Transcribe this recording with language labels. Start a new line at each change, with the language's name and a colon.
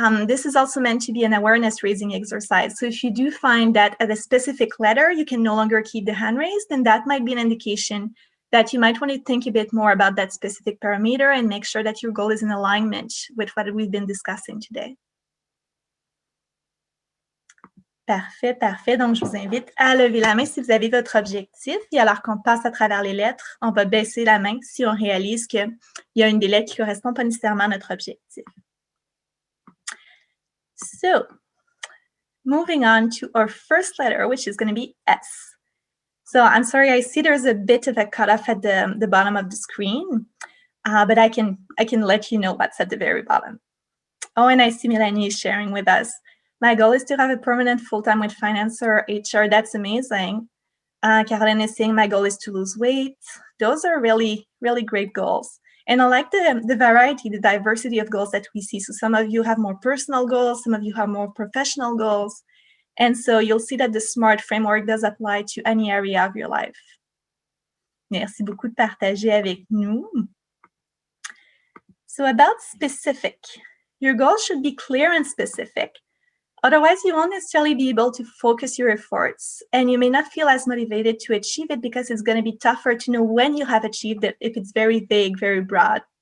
English: This is also meant to be an awareness raising exercise. So if you do find that at a specific letter, you can no longer keep the hand raised, then that might be an indication that you might want to think a bit more about that specific parameter and make sure that your goal is in alignment with what we've been discussing today.
French: Parfait, parfait. Donc, je vous invite à lever la main si vous avez votre objectif. Et alors qu'on passe à travers les lettres, on va baisser la main si on réalise qu'il y a une des lettres qui ne correspond pas nécessairement à notre objectif.
English: So, moving on to our first letter, which is going to be S. So, I'm sorry, I see there's a bit of a cutoff at the bottom of the screen, but I can let you know what's at the very bottom. Oh, and I see Melanie is sharing with us. My goal is to have a permanent full-time with finance or HR. That's amazing. Caroline is saying my goal is to lose weight. Those are really, really great goals. And I like the variety, the diversity of goals that we see. So some of you have more personal goals. Some of you have more professional goals. And so you'll see that the SMART framework does apply to any area of your life.
French: Merci beaucoup de partager avec nous.
English: So about specific, your goals should be clear and specific. Otherwise, you won't necessarily be able to focus your efforts, and you may not feel as motivated to achieve it because it's going to be tougher to know when you have achieved it if it's very vague, very broad.